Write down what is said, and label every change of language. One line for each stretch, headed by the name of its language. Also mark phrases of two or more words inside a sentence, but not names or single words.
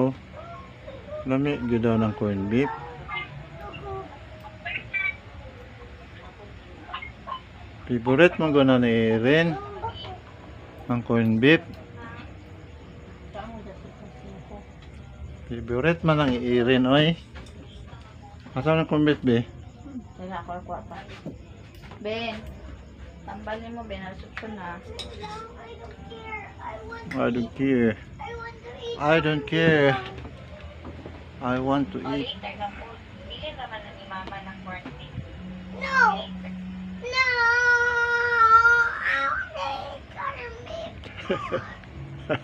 Cebuano: Lami gyud daw ng
English: corn beef.
Cebuano: Favorite man gyud na ni Erin ang
English: corn beef.
Cebuano: Favorite man ang Erin oy. Asa na
English: corn beef
Cebuano: be? Wala ko ako pa.
Filipino: Ben, tambalin mo Ben, alasok ko na.
English: I don't care. I want to eat. I don't care. I want to O, eat.
Filipino: later na po. Bili naman na ni Mama ng
English: corned beef. No. No. I want to eat corned beef.